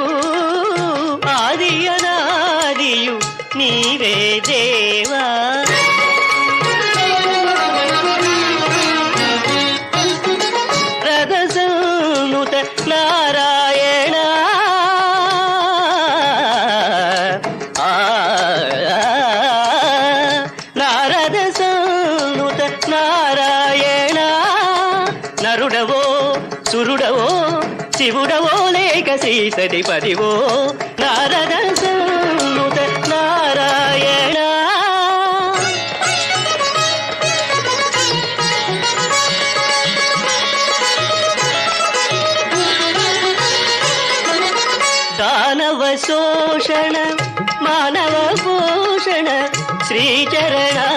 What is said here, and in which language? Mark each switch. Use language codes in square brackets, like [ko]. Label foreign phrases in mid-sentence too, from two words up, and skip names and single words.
[kn] ಆದಿಯನಾದಿಯು ನೀವೇ ದೇವಾ ರಥಸನ್ನುತ ನಾರಾಯಣ ನಾರದ ಸನ್ನುತ ನಾರಾಯಣ [te] నరుడవో సురుడవో శివుడవో లేక శ్రీసతిపదివో నారద సన్నుత నారాయణ దానవ శోషణ మానవ భూషణ శ్రీచరణ